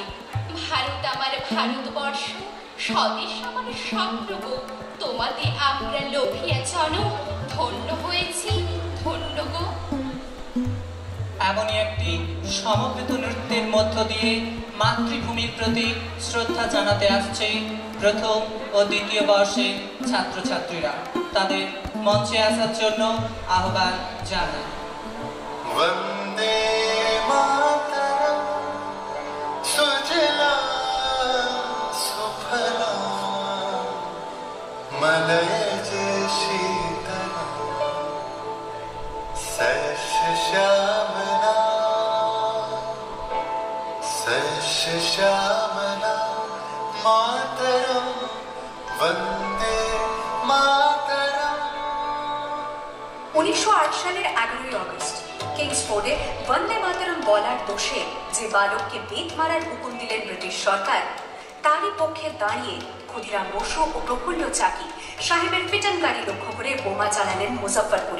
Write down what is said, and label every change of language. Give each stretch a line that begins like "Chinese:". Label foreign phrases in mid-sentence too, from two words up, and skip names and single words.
Bangla: ভারত আমার ভারতবর্ষ, স্বদেশ আমার স্বপ্ন গো, তোমাতে আমরা লোভিয়া জন, ধন্য হয়েছি ধন্য গো। এমনই একটি সমবেত নৃত্যের মধ্য দিয়ে মাতৃভূমির প্রতি শ্রদ্ধা জানাতে আসছে প্রথম ও দ্বিতীয় বর্ষের ছাত্রছাত্রীরা। তাদের মঞ্চে আসার জন্য আহ্বান জানাই।
Sanskrit: वन्दे मातरम् सुजलां सुफलां मलयज शीतलां सस्यश्यामला मातरम् वन्दे मातरम्।
Bangla: 1908 সালের 11ই আগস্ট কিংসফোর্ডে বন্দে মাতরম বলার দোষে যে বালককে বেত মারার হুকুম দিলেন ব্রিটিশ সরকার, তারই পক্ষে দাঁড়িয়ে ক্ষুদিরাম বসু ও প্রফুল্ল চাকি সাহেবের পিটনকারী লক্ষ্য করে বোমা চালালেন মুজফ্ফরপুরে।